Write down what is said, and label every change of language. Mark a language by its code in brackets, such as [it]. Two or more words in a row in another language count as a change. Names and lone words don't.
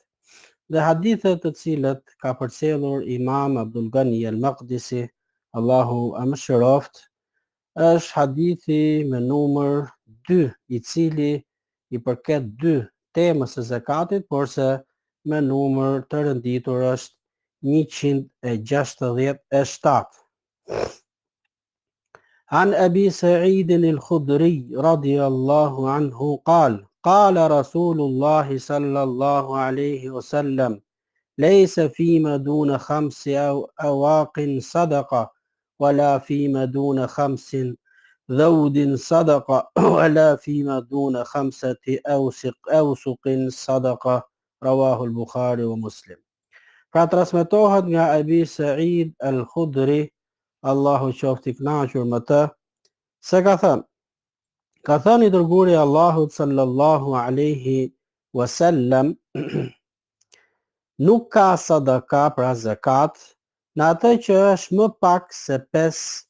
[sq] Dhe hadithet të cilët ka përcjellur Imam Abdul Ghani al-Maqdisi, Allahu a mëshiroft, është hadithi me numër 2, I cili I përket 2 temës së zakatit, por se me numër të rënditur është 167. [ar] عن أبي سعيد الخدري رضي الله عنه قال قال رسول الله صلى الله عليه وسلم ليس فيما دون 5 أواق صدقة ولا فيما دون 5 ذود صدقة ولا فيما دون 5 أوسق صدقة رواه البخاري ومسلم. [sq] Pra transmetohet nga Abi Sa'id al-Khudri, Allahu qoftë I kënaqur me të, se ka thënë I dërguari I Allahut [ar] صلى الله عليه وسلم, [sq] nuk ka sadaka pra zakat në atë që është më pak se 5